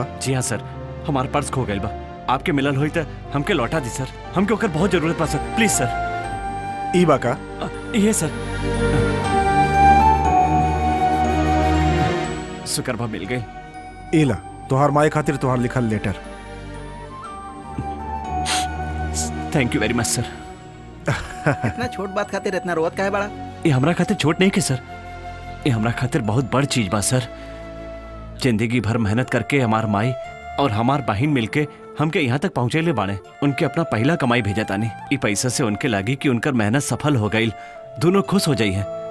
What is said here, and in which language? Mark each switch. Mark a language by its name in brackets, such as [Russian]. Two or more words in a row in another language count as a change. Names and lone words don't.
[Bhojpuri] जी हाँ सर, हमार पर्स खो गइल बा। आपके मिलल होई त हमके लौटा दी सर। हमके ओकर बहुत जरूरत बा सर, प्लीज सर। ई बा का? ये सर। शुक्र बा मिल गई। इला तोहार माई खातिर तोहार लिखल लेटर। [English] Thank you very much sir. [Bhojpuri] इतना छोट बात खातिर इतना रोवत काहे बड़ा? ये हमरा खातिर छोट नहीं के सर, ये हमरा खातिर बहुत बड़ चीज बा सर। जिंदगी भर मेहनत करके हमार माई और हमार बहन मिलके हमके यहाँ तक पहुँचे ले बाने। उनके अपना पहला कमाई भेजा तानी। ये पैसा से उनके लगी कि उनकर मेहनत सफल हो गई, दोनों खुश हो जाई है।